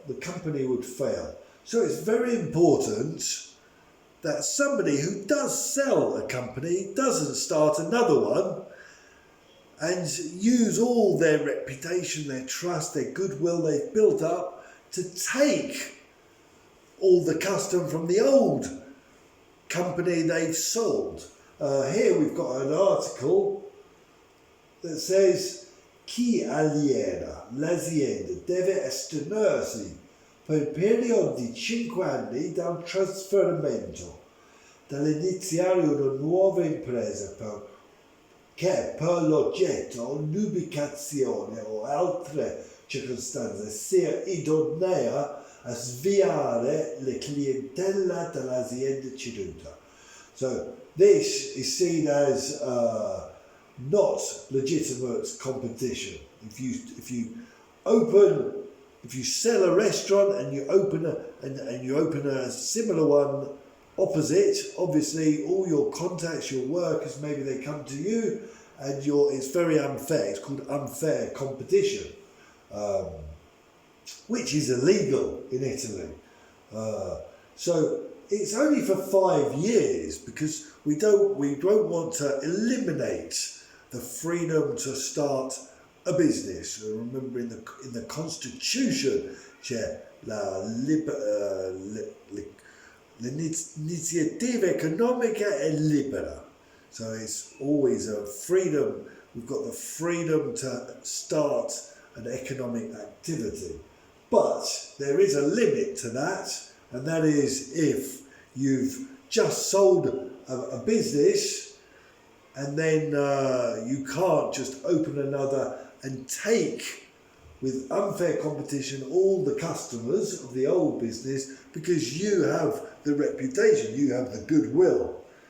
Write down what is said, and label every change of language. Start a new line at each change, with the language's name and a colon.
English: The company would fail. So it's very important that somebody who does sell a company doesn't start another one and use all their reputation, their trust, their goodwill they've built up to take all the custom from the old company they've sold. Here we've got an article that says
Italian: chi aliena l'azienda deve astenersi per il periodo di 5 anni dal trasferimento, dall'iniziare una nuova impresa per che per l'oggetto, l'ubicazione o altre circostanze sia idonea a sviare le clientela dell'azienda ceduta.
English: So this is seen as not legitimate competition. If you sell a restaurant and you open a similar one opposite, obviously all your contacts, your workers, maybe they come to you, and it's very unfair. It's called unfair competition, which is illegal in Italy. So it's only for 5 years because we don't want to eliminate the freedom to start a business. Remember, in the Constitution,
Italian: c'è l'iniziativa economica è libera.
English: So it's always a freedom. We've got the freedom to start an economic activity. But there is a limit to that, and that is if you've just sold a business and then you can't just open another and take, with unfair competition, all the customers of the old business because you have the reputation, you have the goodwill.